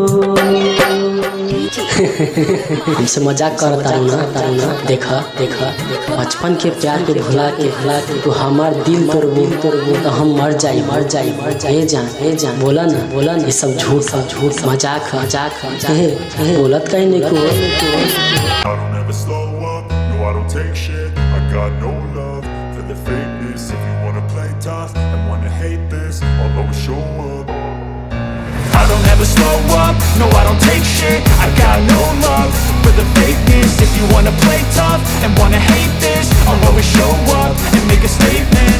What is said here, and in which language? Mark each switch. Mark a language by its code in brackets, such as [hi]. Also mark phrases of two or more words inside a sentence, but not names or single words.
[bho] हमसे मजाक करता ना देखा बचपन के प्यार के भुला के तू हमार दिल तोड़बू तो हम मर जाई हे जान बोला ना ये सब झूठ मजाक बोलत कहीं नहीं [en] I don't ever slow up, no I don't take shit. I got no love for the fakeness. If you wanna play tough and wanna hate this, I'll always show up and make a statement.